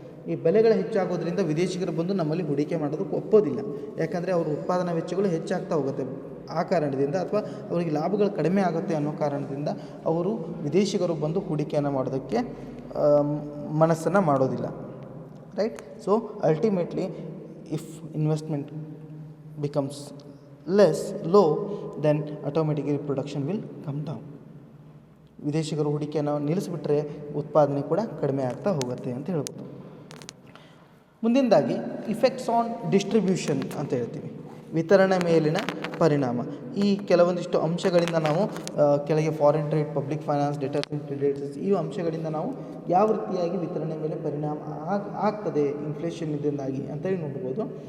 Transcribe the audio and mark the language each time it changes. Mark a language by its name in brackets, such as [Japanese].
[Kannada] ಈ ಬೆಲೆಗಳು ಹೆಚ್ಚಾಗೋದ್ರಿಂದ ವಿದೇಶಿಗರು ಬಂದು ನಮ್ಮಲ್ಲಿ ಹೂಡಿಕೆ ಮಾಡೋದಕ್ಕೆ ಒಪ್ಪೋದಿಲ್ಲ. ಯಾಕಂದರೆ ಅವ್ರ ಉತ್ಪಾದನಾ ವೆಚ್ಚಗಳು ಹೆಚ್ಚಾಗ್ತಾ ಹೋಗುತ್ತೆ. ಆ ಕಾರಣದಿಂದ ಅಥವಾ ಅವರಿಗೆ ಲಾಭಗಳು ಕಡಿಮೆ ಆಗುತ್ತೆ ಅನ್ನೋ ಕಾರಣದಿಂದ ಅವರು ವಿದೇಶಿಗರು ಬಂದು ಹೂಡಿಕೆಯನ್ನು ಮಾಡೋದಕ್ಕೆ ಮನಸ್ಸನ್ನು ಮಾಡೋದಿಲ್ಲ. [English] Right. So ultimately if investment becomes low, then automatically production will come down. [Kannada] ವಿದೇಶಿಗರು ಹೂಡಿಕೆಯನ್ನು ನಿಲ್ಲಿಸಿಬಿಟ್ರೆ ಉತ್ಪಾದನೆ ಕೂಡ ಕಡಿಮೆ ಆಗ್ತಾ ಹೋಗುತ್ತೆ ಅಂತ ಹೇಳ್ಬೋದು. ಮುಂದಿನದಾಗಿ [English] effects on distribution [Kannada] ಅಂತ ಹೇಳ್ತೀವಿ. ವಿತರಣೆ ಮೇಲಿನ ಪರಿಣಾಮ. ಈ ಕೆಲವೊಂದಿಷ್ಟು ಅಂಶಗಳಿಂದ ನಾವು ಕೆಳಗೆ foreign trade, public finance, debtors and creditors, ಈ ಅಂಶಗಳಿಂದ ನಾವು ಯಾವ ರೀತಿಯಾಗಿ ವಿತರಣೆ ಮೇಲೆ ಪರಿಣಾಮ ಆಗ್ತದೆ ಇನ್ಫ್ಲೇಷನ್ ಇದರಿಂದಾಗಿ ಅಂತೇಳಿ ನೋಡ್ಬೋದು.